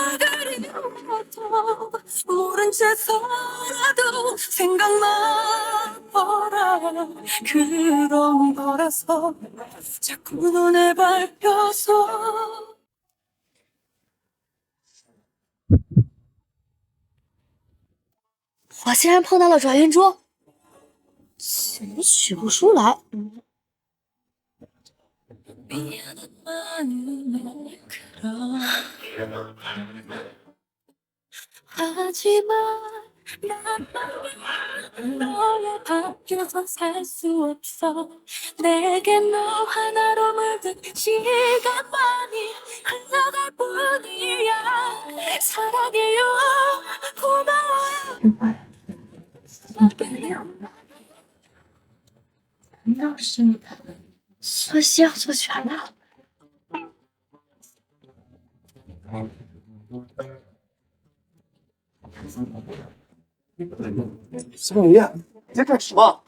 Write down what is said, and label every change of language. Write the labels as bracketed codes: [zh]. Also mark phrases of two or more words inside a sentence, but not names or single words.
[ko] 그리워도 모른 채서라도 생각나 보라 그런 거라서 자꾸 눈에 밟혀서 [zh] 我竟然碰到了转运珠，怎么取不出来？ [ko] 하지만 난 너의 밖에서 살 수 없어 내게 너 하나로 물든 시간만이 흘러갈 뿐이야 사랑해요 고마워요 [zh] 难道是苏西要做全了？小雨，你在干什么？